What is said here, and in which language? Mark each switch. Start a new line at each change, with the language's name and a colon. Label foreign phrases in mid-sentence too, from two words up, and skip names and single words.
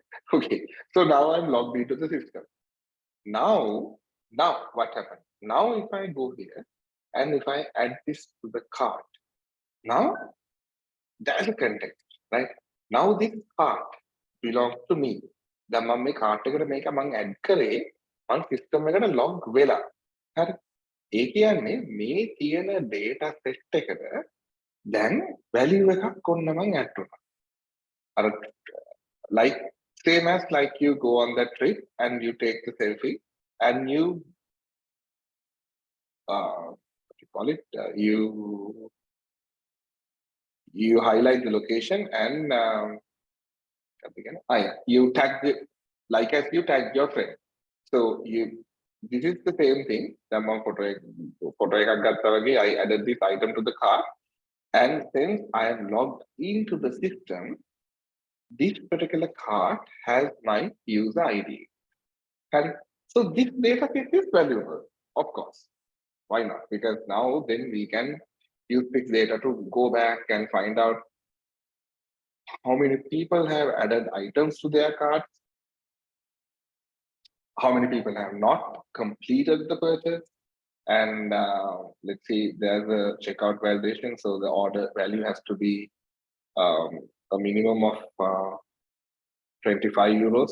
English: Okay, so now I'm logged into the system. Now what happened? Now if I go here and if I add this to the cart, now there's a context, right? Now this cart belongs to me.
Sinhala: The මම මේ cart එකට මේක මම add කරේ මම system එකට log වෙලා. හරි. ඒ කියන්නේ මේ තියෙන
English: data set
Sinhala: එකට දැන් value එකක් ඔන්න මම add වුණා.
English: අර like same as like you go on that trip and you take the selfie and you what you call it you highlight the location and you tag the, like as you tag your friend. So this is the same thing.
Sinhala: Photo එකක් ගත්තා වගේ
English: I added this item to the cart, and since I am logged into the system, this particular cart has my user ID. And so this data set is valuable, of course. Why not? Because now then we can use this data to go back and find out how many people have added items to their carts, how many people have not completed the purchase, and let's see, there's a checkout validation, so the order value has to be a minimum of 25 euros.